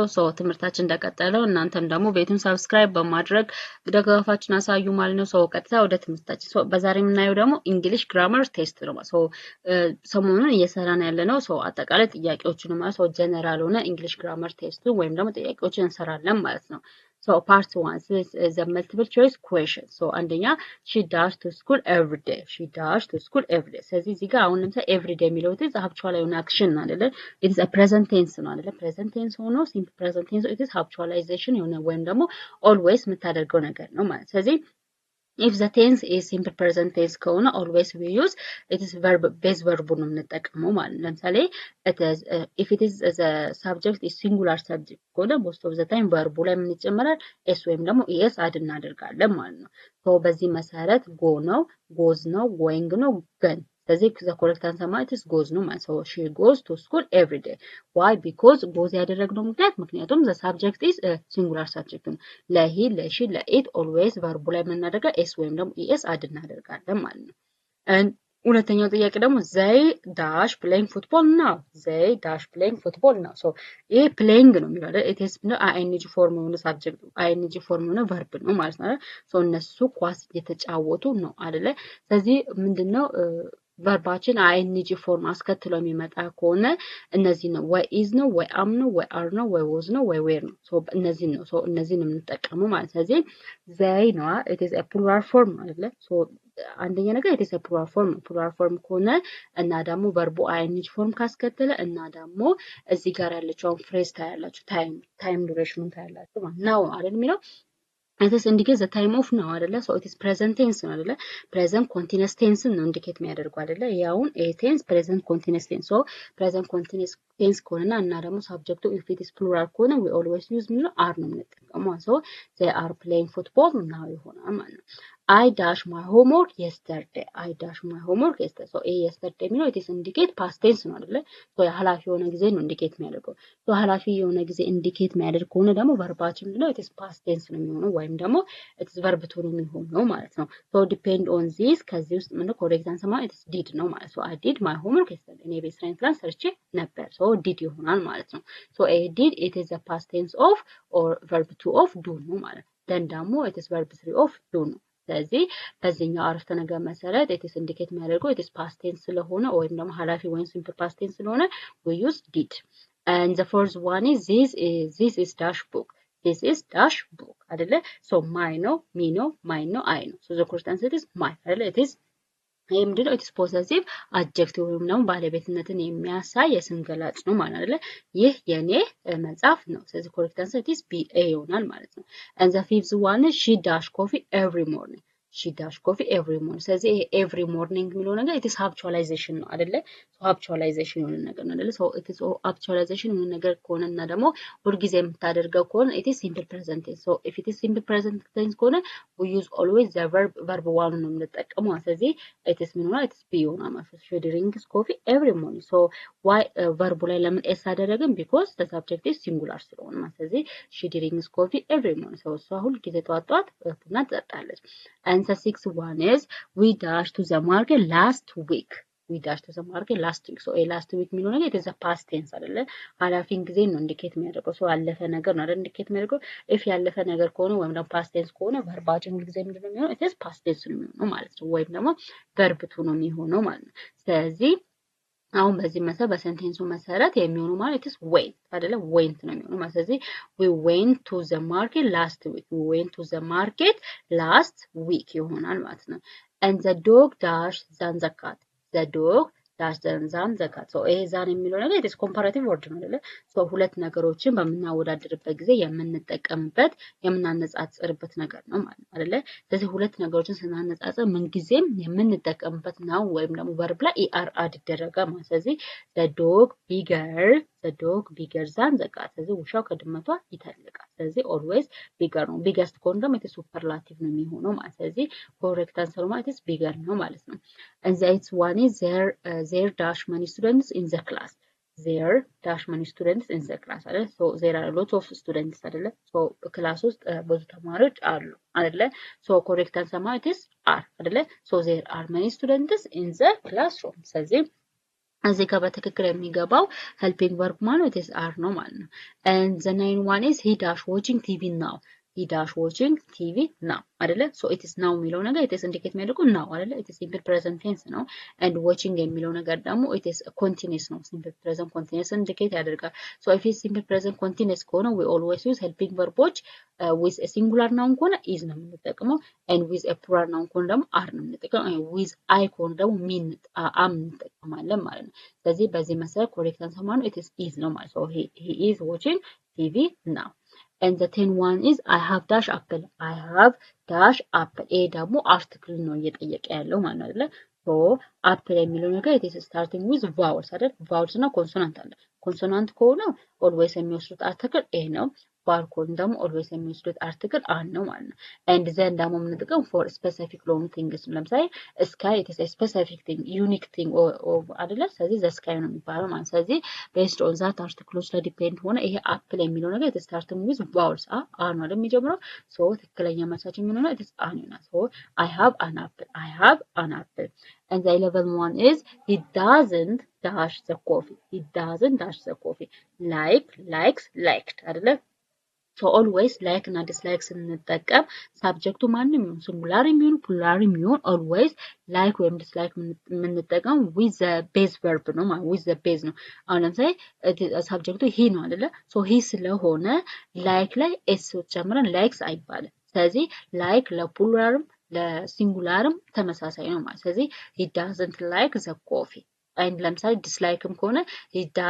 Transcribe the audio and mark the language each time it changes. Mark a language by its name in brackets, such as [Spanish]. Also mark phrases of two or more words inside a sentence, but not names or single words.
[Amharic] ትምህርታችን እንደቀጠለው እናንተም ደግሞ ቤቱን ሰብስክራይብ በማድረግ ድጋፋችሁን አሳዩ ማለት ነው። ቀጥታ ወደ ትምህርታችን በዛሬ የምናየው ደግሞ [English] English grammar test [Amharic] ነው። ሰሞኑን እየሰራን ያለ ነው። አጠቃላይ ጥያቄዎችን ማለት ጀነራል ሆነ [English] English grammar test [Amharic] ወይም ደግሞ ጥያቄዎችን እንሰራለን ማለት ነው። [English] part 1 is a multiple choice question. አንደኛ she does to school every day. She does to school every day. [Amharic] ስለዚህ እዚህ ጋር አሁን ለምሳሌ [English] every day [Amharic] የሚለው [English] it is habitual [Amharic] የሆነ action አይደለ? [English] It is a present tense [Amharic] ነው አይደለ? [English] present tense ሆኖ simple present tense it is habitualization [Amharic] የሆነ ወይም ደግሞ [English] always [Amharic] የምታደርገው ነገር ነው ማለት። ስለዚህ [English] if the tense is simple present tense ከሆነ always we use it is verb base verb [Amharic] ነው የምንጠቀመው ማለት ነው። ለምሳሌ [English] it is if it is the subject is singular subject ከሆነ most of the time verb [Amharic] ላይ ምን ይጨመራል [English] s [Amharic] ወይም ደግሞ [English] es [Amharic] አድ እናደርጋለን ማለት ነው። በዚህ መሰረት [English] go ነው goes ነው going [Amharic] ነው ግን ስለዚህ [English] the correct answer ማለት is goes [Amharic] ነው ማለት ነው። [English] she goes to school every day. Why? Because goes [Amharic] ያደረግነው ምክንያቱም [English] the subject is singular subject [Amharic] ነው። ለሂ ለሺ ለኢት [English] always verb [Amharic] ላይ የምናደርገው s ወይም ደግሞ es አድ እናደርጋለን ማለት ነው። ሁለተኛው ጥያቄ ደግሞ [English] they dash playing football now. they dash playing football now. [Amharic] ይሄ playing ነው የሚለው አይደል? [English] it is ing form [Amharic] የሆነ [English] subject ing form [Amharic] የሆነ verb ነው ማለት ነው። እነሱ ኳስ እየተጫወቱ ነው አይደለ? ስለዚህ ምንድነው ቨርባችን [English] ing form [Amharic] አስከትሎ የሚመጣ ከሆነ እነዚህ ነው ወይ ኢዝ ነው ወይ አም ነው ወይ አር ነው ወይ ወዝ ነው ወይ ዌር ነው። እነዚህ ነው እነዚህን የምንጠቀመው ማለት ስለዚህ ዘይ ነው [English] it is a plural form [Amharic] አይደለ? አንደኛ ነገር [English] it is a plural form plural form [Amharic] ከሆነ እና ደግሞ [English] verb ing form [Amharic] ካስከተለ እና ደግሞ እዚህ ጋር ያለችውን ፍሬዝ ታያላችሁ [English] time duration [Amharic] ታያላችሁ ማለት ነው አይደል የሚለው [English] it is indicate the time of now [Amharic] አይደለ? [English] it is present tense [Amharic] ነው አይደለ? [English] present continuous tense [Amharic] ነው ኢንዲኬት የሚያደርገው አይደለ? [English] ያውን a tense present continuous tense. present continuous tense [Amharic] ከሆነና እና ደግሞ [English] subject if it is plural ከሆነ we always use ነው are [Amharic] ነው የምንጠቀመው። [English] they are playing football now [Amharic] ይሆናል ማለት ነው። [English] I dash my homework yesterday. I dash my homework yesterday. [Amharic] yesterday የሚለው [English] it is indicate past tense [Amharic] ነው አይደለ? ኃላፊ የሆነ ጊዜ ነው ኢንዲኬት የሚያደርገው። ኃላፊ የሆነ ጊዜ ኢንዲኬት የሚያደርግ ከሆነ ደግሞ ቨርባችን ምንድነው [English] it is past tense [Amharic] ነው የሚሆነው ወይም ደግሞ [English] it is verb to [Amharic] ነው የሚሆነው ማለት ነው። [English] depend on this [Amharic] ከዚህ ውስጥ ምንድነው [English] correct answer [Amharic] ማለት [English] it is did [Amharic] ነው ማለት ነው። [English] I did my homework yesterday. [Amharic] እኔ ቤት ስራዬን ትላንት ሰርቼ ነበር። did ይሆናል ማለት ነው። [English] did it is the past tense of or verb to of do [Amharic] ነው ማለት ነው። then ደግሞ [English] it is verb 3 of do [Amharic] ነው። ስለዚህ በዚህኛው አረፍተ ነገር መሰረት [English] it is indicate [Amharic] የሚያደርገው [English] it is past tense [Amharic] ስለሆነ ወይም ደግሞ ኃላፊ ወይም [English] simple past tense [Amharic] ስለሆነ [English] we use did. And the first one is this is dash book. This is dash book አይደለ? my ነው me ነው mine ነው I ነው. the correct answer is my [Amharic] አይደለ? [English] it is [Amharic] ይሄ ምንድነው [English] it is possessive adjective [Amharic] ወይም ደግሞ ባለቤትነትን የሚያሳይ የስም ገላጭ ነው ማለት አይደለ? ይህ የኔ መጽሐፍ ነው። ስለዚህ [English] correct answer is B A [Amharic] ይሆናል ማለት ነው። [English] and the fifth one is she dash coffee every morning. she dash coffee every morning. [Amharic] ስለዚህ ይሄ [English] every morning [Amharic] የሚለው ነገር [English] it is habitualization [Amharic] ነው አይደለ? habitualization የሆነ ነገር ነው አይደለ? [English] it is habitualization [Amharic] የሆነ ነገር ከሆነና ደግሞ ሁልጊዜ የምታደርገው ከሆነ [English] it is simple present tense. if it is simple present tense ከሆነ we use always the verb one [Amharic] ነው የምንጠቀመው። ስለዚህ [English] it is ምንሆነ it is be [Amharic] ይሆናል ማለት ነው። [English] she drinks coffee every morning. why verb [Amharic] ላይ ለምን s አደረግን? [English] because the subject is singular [Amharic] ስለሆነ ማለት ስለዚህ [English] she drinks coffee every morning. [Amharic] እሷ ሁልጊዜ ጠዋት ቡና ትጠጣለች። [English] and the sixth one is we dash to the market last week. we dash to the market last week. [Amharic] last week የሚለው ነገር [English] it is a past tense [Amharic] አይደለ? ኃላፊን ጊዜ ነው ኢንዲኬት የሚያደርገው። ያለፈ ነገር ነው አይደል ኢንዲኬት የሚያደርገው። if ያለፈ ነገር ከሆነ ወይም ደግሞ [English] past tense [Amharic] ከሆነ ቨርባችን ሁሉ ጊዜ ምንድነው የሚሆነው? [English] it is past tense [Amharic] ነው የሚሆነው ማለት ነው። ወይም ደግሞ [English] verb to [Amharic] ነው የሚሆነው ማለት ነው። ስለዚህ አሁን በዚህ መሰረት በሴንቴንሱ መሰረት የሚሆነው ማለት [English] is went [Amharic] አይደለ? [English] went [Amharic] ነው የሚሆነው ማለት ስለዚህ [English] we went to the market last week. we went to the market last week [Amharic] ይሆናል ማለት ነው። [English] and the dog dashed than the cat. the dog dashed than the cat. [Amharic] ይሄ ዛን የሚለው ነገር [English] it is comparative word [Amharic] ነው አይደለ? ሁለት ነገሮችን በምናወዳድርበት ጊዜ የምንጠቀምበት የምናነጻጽርበት ነገር ነው ማለት ነው አይደለ? ስለዚህ ሁለት ነገሮችን ስናነጻጽር ምንጊዜም የምንጠቀምበት ነው ወይም ደግሞ verb ላይ er አድ ይደረጋል ማለት ስለዚህ [English] the dog bigger than the cat. [Amharic] ስለዚህ ውሻው ከድመቷ ይተልቃል። ስለዚህ [English] always bigger [Amharic] ነው። biggest ከሆነ ደግሞ [English] it is superlative [Amharic] ነው የሚሆነው ማለት ስለዚህ [English] correct answer [Amharic] ማለት [English] is bigger [Amharic] ነው ማለት ነው። [English] and the eighth one is there dash many students in the class. there dash many students in the class አይደለ? there are a lot of students አይደለ? [Amharic] ክላስ ውስጥ ብዙ ተማሪዎች አሉ አይደለ? [English] correct answer ማለት is are አይደለ? there are many students in the classroom. [Amharic] ስለዚህ እዚህ ጋር በትክክል የሚገባው [English] helping verb ማለት is are [Amharic] ነው ማለት ነው [English] and the 9 one is he dash watching TV now he dash watching TV now አይደለ so it is now [Amharic] የሚለው ነገር [English] it is indicate የሚያደርገው now አይደለ it is simple present tense ነው and watching [Amharic] የሚለው ነገር ደግሞ [English] it is continuous ነው simple present continuous indicate ያደርጋል so if it's simple present continuous ከሆነ we always use helping verboች with a singular noun ከሆነ is [Amharic] ነው የምንጠቀመው [English] and with a plural noun [Amharic] ከሆነ ደግሞ [English] are [Amharic] ነው የምንጠቀመው [English] with I [Amharic] ከሆነ ደግሞ [English] mean am [Amharic] እንጠቀማለን ማለት ነው ስለዚህ በዚህ መሰረት [English] correct answer ማለት it is [Amharic] ነው ማለት [English] so he is watching TV now and the 10 one is I have dash apple I have dash apple [Amharic] ይሄ ደግሞ አርቲክል ነው እየጠየቀ ያለው ማለት አይደለ [English] so apple [Amharic] የሚለው ነገር [English] it is starting with vowels [Amharic] አይደል vowels እና ኮንሶናንት አለ ኮንሶናንት ከሆነ always የሚወስዱት አርቲክል ኤ ነው bar ከሆነ ደግሞ always የሚወስዱት አርቲክል አን ነው ማለት ነው [English] and then [Amharic] ደግሞ የምንጠቀም [English] for specific long things ለምሳሌ sky it is a specific thing unique thing [Amharic] አይደለ ስለዚህ [English] the sky [Amharic] ነው የሚባለው ማለት ስለዚህ [English] based on that articles [Amharic] ላይ ዲፔንድ ሆነ ይሄ [English] apple [Amharic] የሚለው ነገር [English] it is starting with vowels [Amharic] ነው አይደል የሚጀምረው [English] so [Amharic] ትክክለኛ መልሳችን የሚሆነው [English] it is an ይሆናል so I have an apple and the 11 one is he doesn't dash the coffee he doesn't dash the coffee likes liked አይደለ so always like እና dislike ስንጠቀም [Amharic] subjecቱ ማንም ይሁን singular የሚሆን plural የሚሆን [English] always like [Amharic] ወይም dislike የምንጠቀም [English] with the base verb [Amharic] ነው ማለት [English] with the base [Amharic] ነው አሁን ለምሳሌ subjecቱ he ነው አይደለ [English] so he [Amharic] ስለሆነ like ላይ s ጨምረን likes አይባልም ስለዚህ like ለፕሉራልም ለሲንጉላርም ተመሳሳይ ነው ማለት ስለዚህ [English] he doesn't like the coffee and [Amharic] ለምሳሌ dislikeም ከሆነ he